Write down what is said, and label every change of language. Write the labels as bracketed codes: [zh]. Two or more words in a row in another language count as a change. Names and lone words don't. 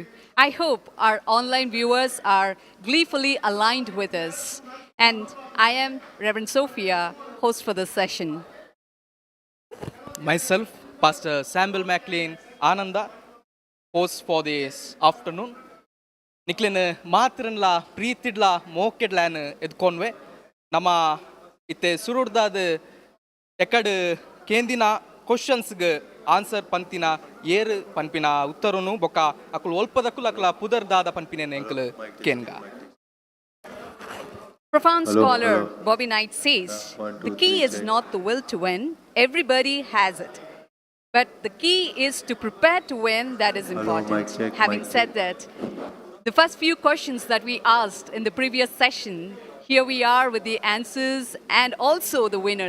[en] I hope our online viewers are gleefully aligned with us. And I am Reverend Sophia, host for this session. Myself, Pastor Samuel MacLean Ananda, host for this afternoon. [tcy] ನಿಕ್ಲಿನ ಮಾತ್ರನ್ಲ ಪ್ರೀತಿಡ್ಲ ಮೋಕೆಡ್ಲಾನ್ ಎದ್ಕೊಂಡ್ವೆ ನಮ್ಮ ಇತ್ತೆ ಸುರುಡ್ದಾದ ಎಕಡ್ ಕೇಂದಿನ [en] questions answer [tcy] ಪಂಪಿನ ಏರು ಪನ್ಪಿನ ಉತ್ತರನು ಬೊಕ್ಕ ಅಕುಲು ಒಲ್ಪದಕ್ಕುಲು ಅಕಲ ಪುದರ್ದಾದ ಪನ್ಪಿನ ಎಂಕಲು ಕೇನ್ಗ. [en] Profound scholar Bobby Knight says, the key is not the will to win, everybody has it. But the key is to prepare to win, that is important. Having said that, the first few questions that we asked in the previous session, here we are with the answers and also the winners.